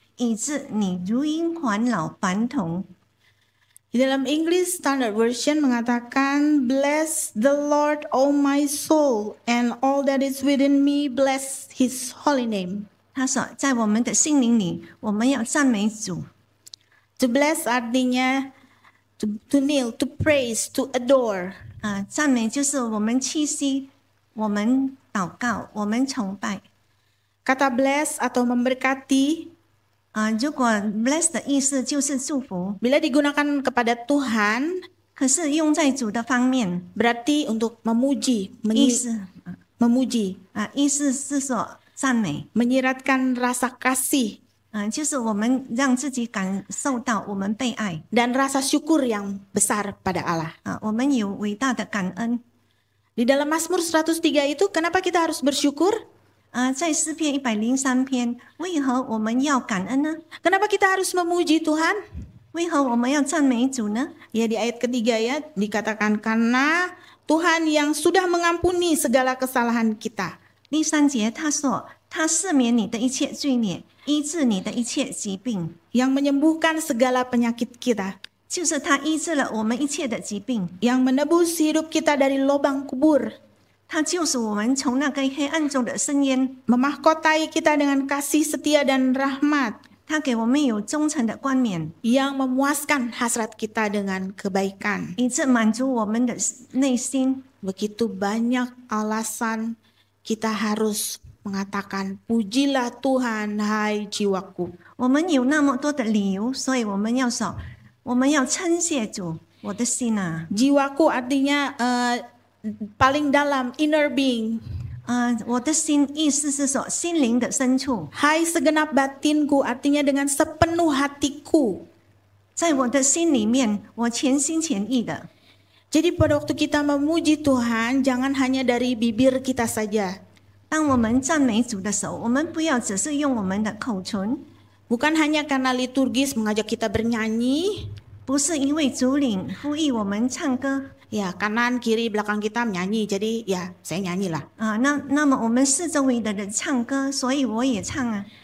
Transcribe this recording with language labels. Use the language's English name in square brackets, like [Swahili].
[Chinese] 以致你如婴还老，凡同。 [Indonesian] Di dalam [English] English Standard Version [Indonesian] mengatakan, [English] Bless the Lord, O my soul, and all that is within me, bless His holy name. [Chinese] 他说，在我们的心灵里，我们要赞美主。 [English] To bless artinya to kneel, to praise, to adore. [Chinese] 赞美就是我们屈膝，我们祷告，我们崇拜。 [Indonesian] Kata bless atau memberkati [Chinese] 如果 bless 的意思就是祝福， [Indonesian] bila digunakan kepada Tuhan [Chinese] 可是用在主的方面， [Indonesian] berarti untuk memuji, [Chinese] 意思 [Indonesian] memuji, [Chinese] 意思是说赞美， [Indonesian] menyiratkan rasa kasih [Chinese] 就是我们让自己感受到我们被爱， [Indonesian] dan rasa syukur yang besar pada Allah. [Chinese] 我们有伟大的感恩。 [Indonesian] Di dalam Mazmur 103 itu kenapa kita harus bersyukur? [Chinese] 在诗篇103篇，为何我们要感恩呢？ [Indonesian] Kenapa kita harus memuji Tuhan? [Chinese] 为何我们要赞美主呢？ [Indonesian] Ya di ayat ketiga ya dikatakan karena Tuhan yang sudah mengampuni segala kesalahan kita. [Chinese] 第3节他说，他赦免你的一切罪孽，医治你的一切疾病， [Indonesian] Yang menyembuhkan segala penyakit kita. [Chinese] 就是他医治了我们一切的疾病， [Indonesian] Yang menebus hidup kita dari lubang kubur. [Chinese] 他救赎我们从那个黑暗中的深渊， [Indonesian] Memahkotai kita dengan kasih setia dan rahmat. [Chinese] 他给我们有忠诚的冠冕， [Indonesian] Yang memuaskan hasrat kita dengan kebaikan. [Chinese] 以致满足我们的内心。 [Indonesian] Begitu banyak alasan kita harus mengatakan pujilah Tuhan hai jiwaku. [Chinese] 我们有那么多的理由，所以我们要说，我们要称谢主，我的心啊， [Indonesian] Jiwaku artinya paling dalam, [English] inner being. [Chinese] 我的心意思是说心灵的深处， [Indonesian] Hai segenap batinku artinya dengan sepenuh hatiku. [Chinese] 在我的心里面，我全心全意的。 [Indonesian] Jadi pada waktu kita memuji Tuhan, jangan hanya dari bibir kita saja. [Chinese] 当我们赞美主的时候，我们不要只是用我们的口唇， [Indonesian] Bukan hanya karena liturgis mengajak kita bernyanyi, [Chinese] 不是因为主领呼吁我们唱歌 [Indonesian] ya kanan kiri belakang kita menyanyi, jadi ya saya nyanyilah. [Chinese] 那么我们四周围的人唱歌，所以我也唱啊。